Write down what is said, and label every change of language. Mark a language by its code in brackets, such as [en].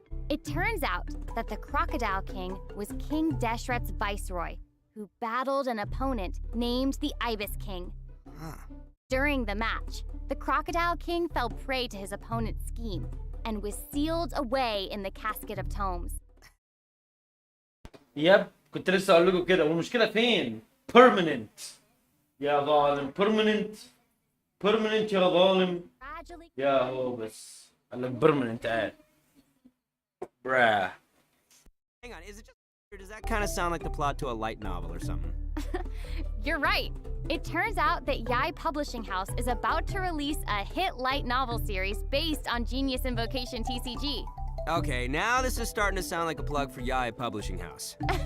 [en] It turns out that the Crocodile King was King Deshret's viceroy, who battled an opponent named the Ibis King. Huh. During the match, the Crocodile King fell prey to his opponent's scheme and was sealed away in the casket of tomes. [ar] يب كنت لسه اقول لكم كده والمشكله فين؟ permanent يا ظالم permanent permanent يا ظالم. [en] Gradually. [ar] يا هو بس انا permanent قاعد. [en] Bruh. Hang on, is it just or does that kind of sound like the plot to a light novel or something? You're right. It turns out that Yai Publishing House is about to release a hit light novel series based on Genius Invocation TCG. Okay, now this is starting to sound like a plug for Yai Publishing House.